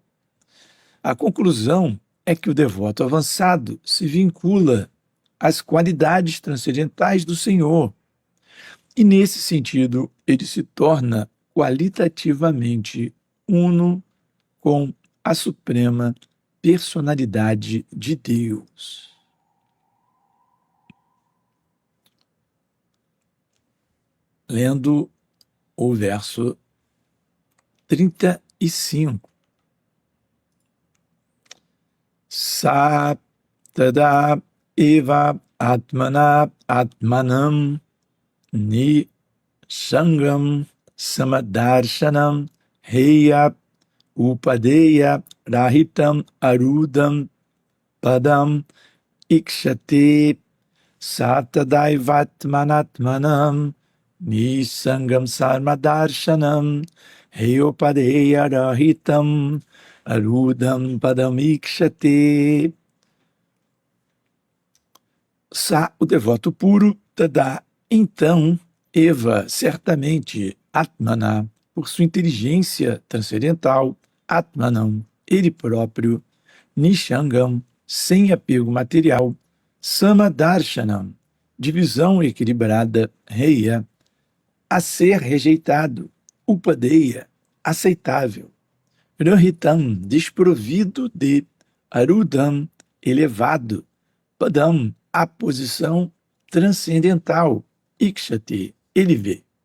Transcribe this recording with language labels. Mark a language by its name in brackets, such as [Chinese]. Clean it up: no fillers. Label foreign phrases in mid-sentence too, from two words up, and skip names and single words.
[Portuguese] A conclusão é que o devoto avançado se vincula às qualidades transcendentais do Senhor, e nesse sentido ele se torna qualitativamente uno com a suprema personalidade de Deus. Lendo o verso 35. [Sanskrit] Sa tada eva atmana atmanam ni sangam samadarshanam heya upadeya rahitam arudam padam ikshate satadaivatmanatmanam nisangam sarmadarshanam heyopadeya rahitam arudam padam ikshate. [Portuguese] Sa, o devoto puro, tada, então, eva, certamente, atmana, por sua inteligência transcendental, atmanam, ele próprio, nishangam, sem apego material, samadarshanam, divisão equilibrada, reia, a ser rejeitado, upadeya, aceitável, rahitam, desprovido de, arudam, elevado, padam, a posição transcendental, ikshati, ele vê.